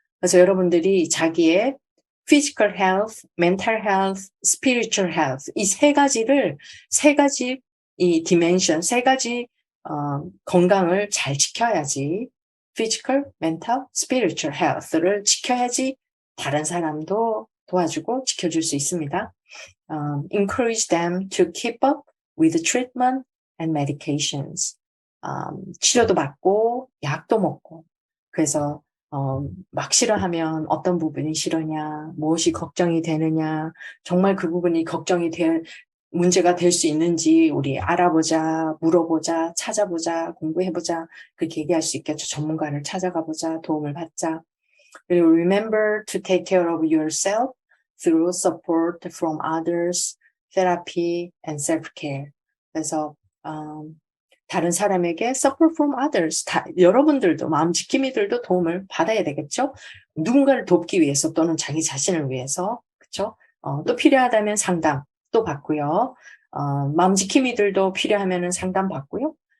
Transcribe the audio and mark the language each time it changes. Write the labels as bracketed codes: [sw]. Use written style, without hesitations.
[ko] 그래서 여러분들이 자기의 [en] physical health, mental health, spiritual health [ko] 이 세 가지 이 dimension, 세 가지 건강을 잘 지켜야지 [en] physical, mental, spiritual health [ko] 를 지켜야지 다른 사람도 도와주고 지켜줄 수 있습니다. [en] Encourage them to keep up with treatment and medications. [ko] 치료도 받고 약도 먹고 그래서 막 싫어하면 어떤 부분이 싫으냐, 무엇이 걱정이 되느냐, 정말 그 부분이 걱정이 될 문제가 될 수 있는지 우리 알아보자, 물어보자, 찾아보자, 공부해보자. 그렇게 얘기할 수 있겠죠. 전문가를 찾아가보자, 도움을 받자. 그리고 [en] remember to take care of yourself through support from others, therapy, and self-care. [ko] 그래서 다른 사람에게 [en] support from others, [ko] 여러분들도 마음 지킴이들도 도움을 받아야 되겠죠. 누군가를 돕기 위해서 또는 자기 자신을 위해서, 그렇죠? 또 필요하다면 상담 또 받고요. 마음 지킴이들도 필요하면은 상담 받고요.